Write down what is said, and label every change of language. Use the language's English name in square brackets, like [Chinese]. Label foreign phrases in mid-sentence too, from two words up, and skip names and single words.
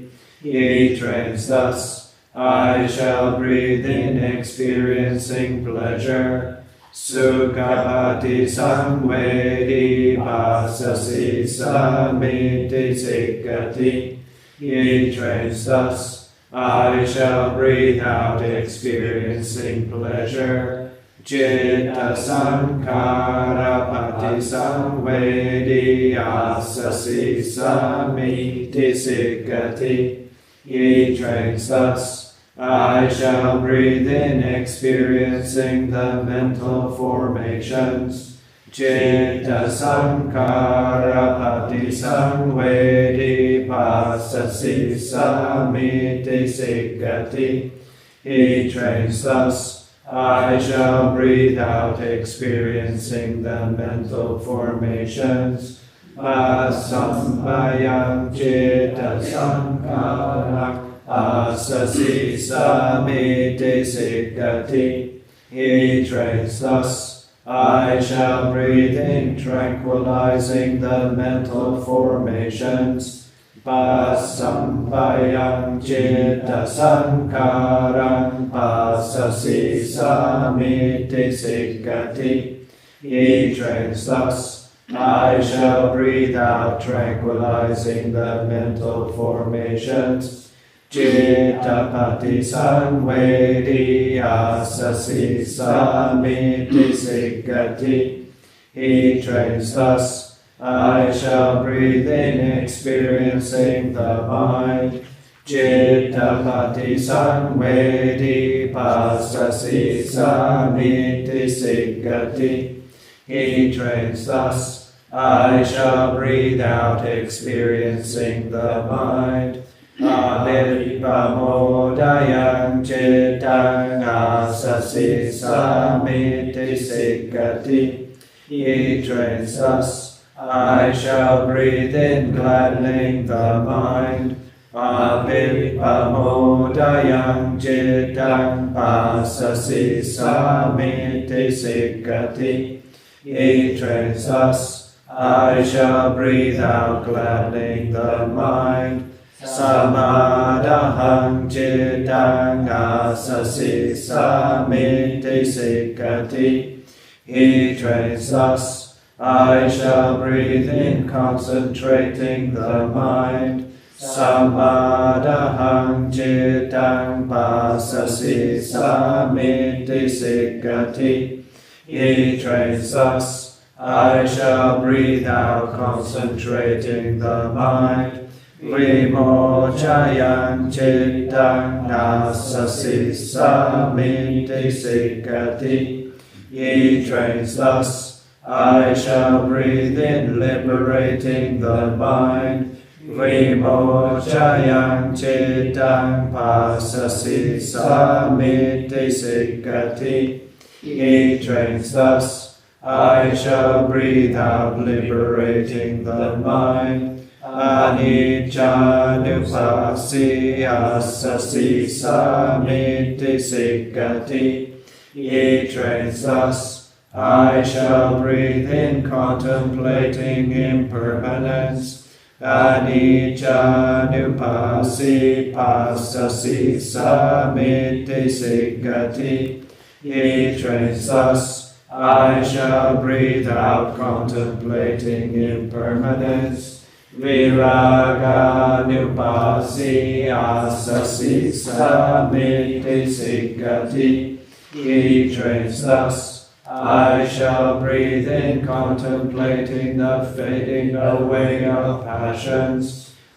[English] He trains thus, I shall breathe in, experiencing pleasure. [Pali] Sukapati samvedi pasasi samiti sikkati. [English] He trains thus, I shall breathe out experiencing pleasure. [Pali] Citta sankhara pati samvedi asasi samiti sikkati. [English] He trains thus, I shall breathe in experiencing the mental formations. [Pali] Citta sankhara pati samvedi pasasi samiti sikkati. [English] He trains thus, I shall breathe out experiencing the mental formations. [Pali] Asambayam citta sankhara asasi samiti sikkati. [English] He trains thus, I shall breathe in tranquilizing the mental formations. [Pali] Pasambayam citta sankharam pasasi samiti sikkati. [English] He trains thus, I shall breathe out tranquilizing the mental formations. [Pali] Cittapati samvedi asasi samiti sikkati. [English] He trains thus, I shall breathe in experiencing the mind. [Pali] Cittapati samvedi pasasi samiti sikkati. [English] He trains thus, I shall breathe out experiencing the mind. [Pali] Abhipamodayam cittang asasi samiti sikkati. [English] He trains thus, I shall breathe in gladdening the mind. [Pali] Abhipamodayam cittang pasasi samiti sikkati. [English] He trains thus, I shall breathe out gladdening the mind. [Pali] Samadaham cittang asasi samiti sikkati. [English] He trains thus, I shall breathe in concentrating the mind. [Pali] Samadaham cittang pasasi samiti sikkati. [English] He trains thus, I shall breathe out concentrating the mind. [Pali] Vimochayam cittang asasi samiti sikkati. [English] He trains thus, I shall breathe in liberating the mind. [Pali] Vimochayam cittang pasasi samiti sikkati. [English] He trains thus, I shall breathe out liberating the mind. [Pali] Aniccanupasi asasi samiti sikkati. [English] He trains thus, I shall breathe in contemplating impermanence. [Pali] Aniccanupasi pasasi samiti sikkati. [English] He trains thus, I shall breathe out contemplating impermanence. [Pali] Viraganupasi asasi samiti sikkati. [English] He trains thus, I shall breathe in contemplating the fading away of passions.